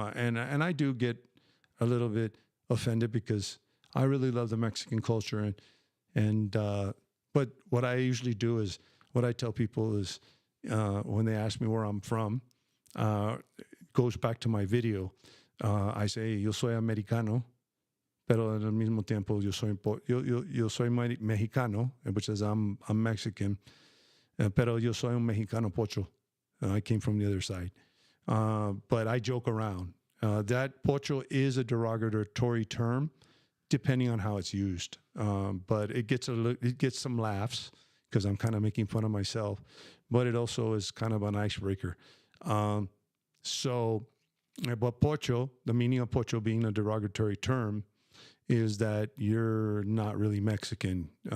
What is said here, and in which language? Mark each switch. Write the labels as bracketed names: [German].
[English] And I do get a little bit offended because I really love the Mexican culture, but what I usually do is, what I tell people is, when they ask me where I'm from, goes back to my video. I say, [Spanish] yo soy americano, pero al mismo tiempo yo soy mexicano, [English] which is I'm Mexican, [Spanish] pero yo soy un mexicano pocho. [English] I came from the other side, but I joke around. That pocho is a derogatory term, depending on how it's used. But it gets some laughs because I'm kind of making fun of myself. But it also is kind of an icebreaker. But pocho, the meaning of pocho being a derogatory term, is that you're not really Mexican.